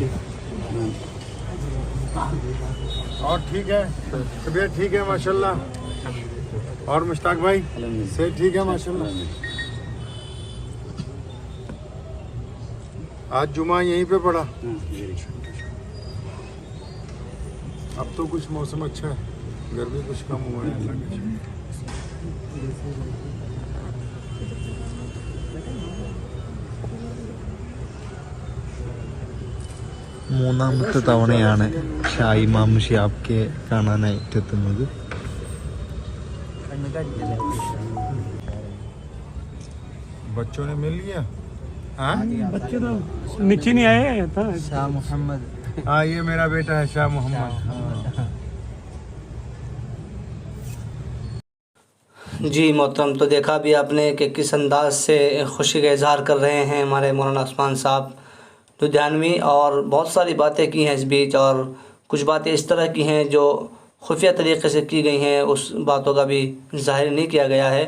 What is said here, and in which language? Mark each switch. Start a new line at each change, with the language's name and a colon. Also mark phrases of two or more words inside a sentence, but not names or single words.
Hindi: और ठीक है, तबीयत ठीक है माशाल्लाह। और मुश्ताक भाई से ठीक है माशाल्लाह। आज जुमा यहीं पे पड़ा। अब तो कुछ मौसम अच्छा है, गर्मी कुछ कम हुआ है अल्लाह का शुक्र।
Malayalam: മൂന്നാമത്തെ തവണയാണ് ഷായി മാമ ഷിയാബ്ക്കെ കാണാനായിട്ട് എത്തുന്നത്.
Hindi: बच्चों ने मिल लिया? हाँ, बच्चे तो नीचे नहीं आए था। ഷാ മുഹമ്മദ്. हाँ, ये मेरा बेटा है शाह मोहम्मद। जी मोहतरम, तो देखा भी आपने कि किस अंदाज से खुशी का इजहार कर रहे हैं हमारे मौलाना उस्मान साहब लुधियानवी। और बहुत सारी बातें की हैं इस बीच, और कुछ बातें इस तरह की हैं जो खुफिया तरीक़े से की गई हैं, उस बातों का भी ज़ाहिर नहीं किया गया है।